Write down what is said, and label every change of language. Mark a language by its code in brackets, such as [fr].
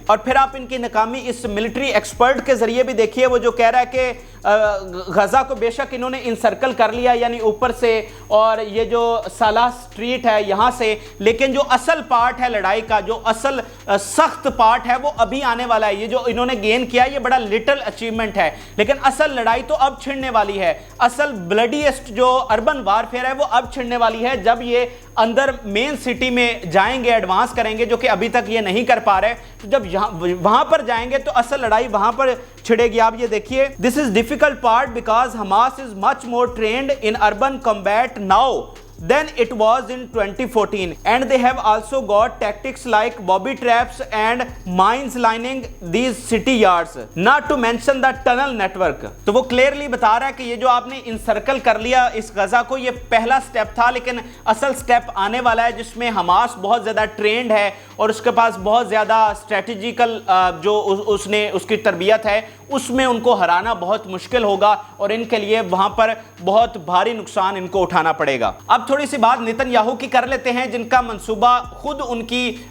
[ur] اور پھر آپ ان کی ناکامی اس ملٹری ایکسپرٹ کے ذریعے بھی دیکھیے, وہ جو کہہ رہا ہے کہ غزہ کو بے شک انہوں نے انسرکل کر لیا یعنی اوپر سے, اور یہ جو صالح سٹریٹ ہے یہاں سے, لیکن جو اصل پارٹ ہے لڑائی کا, جو اصل سخت پارٹ ہے وہ ابھی آنے والا ہے. یہ جو انہوں نے گین کیا یہ بڑا لٹل اچیومنٹ ہے, لیکن اصل لڑائی تو اب چھڑنے والی ہے. اصل بلڈیسٹ جو اربن وارفیئر ہے وہ اب چھڑنے والی ہے جب یہ اندر مین سٹی میں جائیں گے, ایڈوانس کریں گے, جو کہ ابھی تک یہ نہیں کر پا رہے. تو جب وہاں پر جائیں گے تو اصل لڑائی وہاں پر چھڑے گی. آپ یہ دیکھیے, [en] this is difficult part because Hamas is much more trained in urban combat now than it was in 2014, and they have also got tactics like booby traps and mines lining these city yards, not to mention the tunnel network. [ur] تو وہ clearly بتا رہا ہے کہ یہ جو آپ نے انسرکل کر لیا اس غزہ کو، یہ پہلا سٹیپ تھا، لیکن اصل سٹیپ آنے والا ہے جس میں حماس بہت زیادہ ٹرینڈ ہے اور اس کے پاس بہت زیادہ اسٹریٹجیکل جو اس کی تربیت ہے، اس میں ان کو ہرانا بہت مشکل ہوگا اور ان کے لیے وہاں پر بہت بھاری نقصان ان کو اٹھانا پڑے گا۔ اب تھوڑی سی بات نیتن یاہو کی کر لیتے ہیں، جن کا منصوبہ خود ان کی